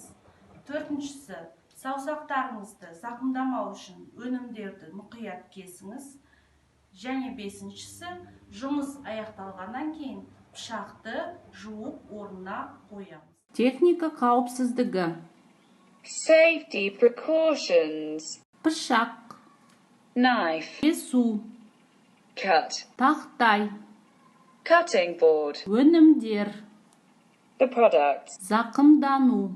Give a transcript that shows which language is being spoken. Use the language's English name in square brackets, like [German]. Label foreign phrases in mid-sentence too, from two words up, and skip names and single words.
[Kazakh] Төртіншісі, саусақтарыңызды зақымдамау үшін өнімдерді мұқият кесіңіз. Және бесіншісі, жұмыс аяқталғаннан кейін пышақты жуып орнына қоямыз. Техника қауіпсіздігі. [English] Safety precautions. [Kazakh] Пышақ. [English] Knife. [Kazakh] Кесу. [English] Cut. [Kazakh] Тақтай. [English] Cutting board. [Kazakh] Өнімдер. [English] The product. [Kazakh] Зақымдану.